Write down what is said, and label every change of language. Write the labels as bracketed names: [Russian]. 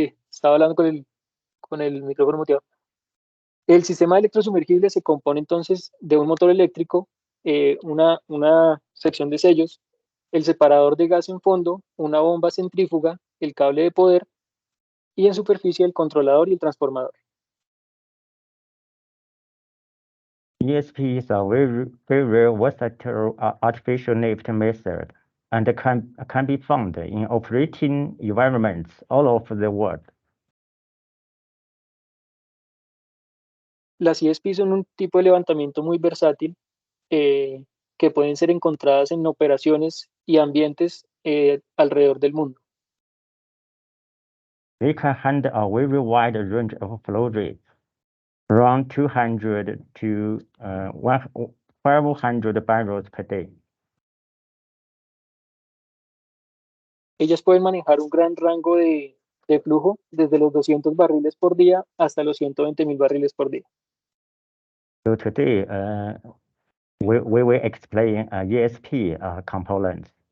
[Spanish] Estaba hablando con el micrófono muteado. El sistema electrosumergible se compone entonces de un motor eléctrico, una sección de sellos, el separador de gas en fondo, una bomba centrífuga, el cable de poder y en superficie el controlador y el transformador. [English] ESP is a very versatile artificial lift method and can be found in operating environments all over the world. [Spanish] Las ESP son un tipo de levantamiento muy versátil que pueden ser encontradas en operaciones y ambientes alrededor del mundo. [English] They can handle a very wide range of flow rates, from 200 to 500 barrels per day. [Spanish] Ellas pueden manejar un gran rango de flujo, desde los 200 barriles por día hasta los 120.000 barriles por día. [English] So today, we will explain ESP components.